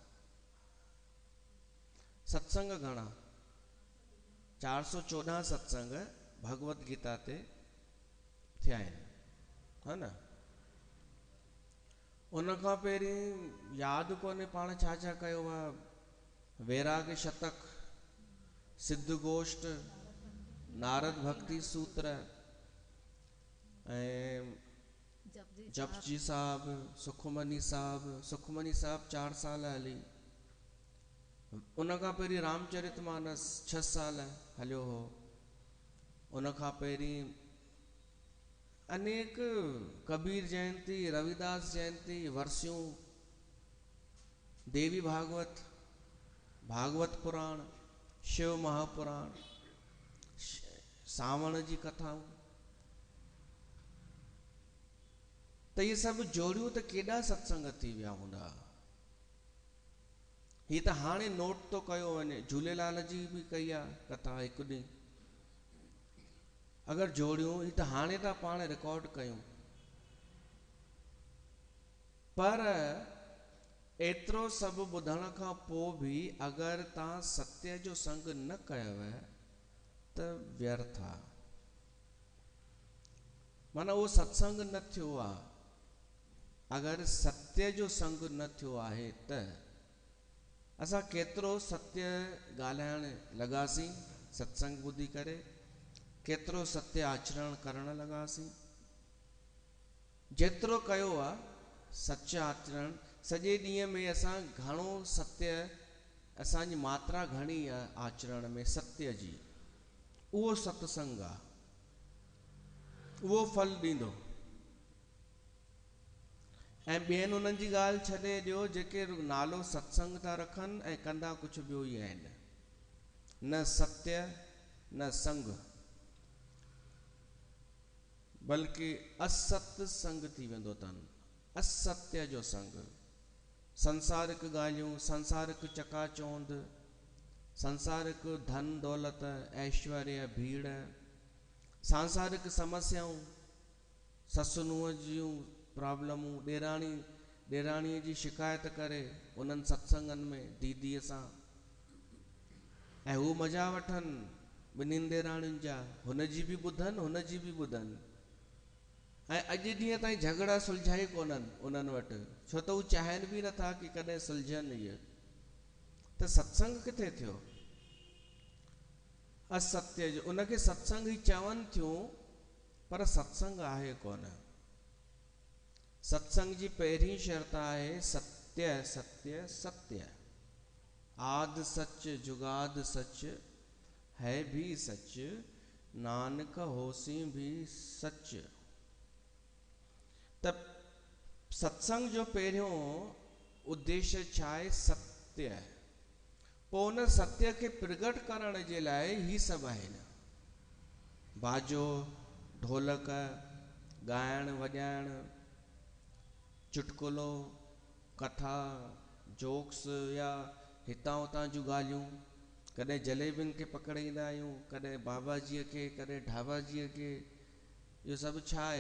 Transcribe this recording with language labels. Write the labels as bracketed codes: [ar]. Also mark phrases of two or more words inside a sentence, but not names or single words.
[sd] सत्संग घणा? 414 सत्संग भगवत गीता ते थिया आहिनि, हा न। उन खां पहिरीं यादि कोन्हे पाण छा छा कयो आहे। वैराग्य शतक, सिद्ध गोष्ठ, नारद भक्ति सूत्र, ऐं जपजी साहब, सुखमनी साहब। सुखमनी साहब 4 साल हली। उन खां पहिरीं रामचरितमानस 6 साल हलियो हो। उन खां पहिरीं अनेक कबीर जयंती, रविदास जयंती, वर्सियूं, देवी भागवत, भागवत पुराण, शिव महापुराण, सावण जी कथाऊं। त इहे सभु जोड़ियूं त केॾा सत्संग थी विया हूंदा। ही त हाणे नोट तो कयो वञे, झूलेलाल जी भी कई आहे कथा हिकु ॾींहुं, अगरि जोड़ियूं ही त हाणे था पाण रिकॉर्ड कयूं, पर एतिरो सभु ॿुधण खां पोइ बि अगरि तव्हां सत्य जो संग न कयव त व्यर्थ आहे, माना उहो सत्संग न थियो आहे। अगरि सत्य जो संग न थियो आहे त असां केतिरो सत्य ॻाल्हाइण लॻासीं सत्संग ॿुधी करे, केतिरो सत्य आचरण करण लॻासीं, जेतिरो कयो आहे सच आचरण, सॼे ॾींहं में असां घणो सत्य, असांजी मात्रा घणी आहे आचरण में सत्य जी, उहो सत्संग आहे, उहो फल ॾींदो। ऐं ॿियनि उन्हनि जी ॻाल्हि छॾे ॾियो जेके नालो सत्संग था रखनि ऐं कंदा कुझु ॿियो ई आहिनि, न सत्य न संग, बल्कि असत संग थी वेंदो अथनि, असत्य जो संग, संसारिक ॻाल्हियूं, संसारिक चकाचौंध, संसारिक धन दौलत ऐश्वर्य भीड़, सांसारिक समस्याऊं, ससु नुंहुं जूं प्रॉब्लमूं, ॾेराणीअ जी शिकायत करे उन्हनि सत्संगनि में दीदीअ सां, ऐं हू मज़ा वठनि ॿिन्हिनि ॾेराणियुनि जा, हुनजी बि ॿुधनि हुनजी बि ॿुधनि, ऐं अॼु ॾींहं ताईं झगड़ा सुलझाई कोन्हनि उन्हनि वटि, छो त हू चाहिनि बि नथा कि कॾहिं सुलझनि इहे, त सत्संग किथे थियो? असत्य जो, उनखे सत्संग ई चवनि थियूं पर सत्संग आहे कोन। सत्संग जी पहिरीं शर्त आहे सत्य सत्य सत्य, [pa] ਆਦਿ ਸਚੁ ਜੁਗਾਦਿ ਸਚੁ ਹੈ ਭੀ ਸਚੁ ਨਾਨਕ ਹੋਸੀ ਭੀ ਸਚੁ। [sd] त सत्संग जो पहिरियों उद्देश्य छा आहे? सत्य। पोइ उन सत्य खे प्रगट करण जे लाइ ही सभु आहिनि, बाजो ढोलक ॻाइण वॼाइण, चुटकुलो कथा जोक्स या हितां हुतां जूं ॻाल्हियूं, कॾहिं जलेबियुनि खे पकड़ाईंदा आहियूं, कॾहिं बाबाजीअ खे, कॾहिं ढाबाजीअ खे, इहो सभु छा आहे?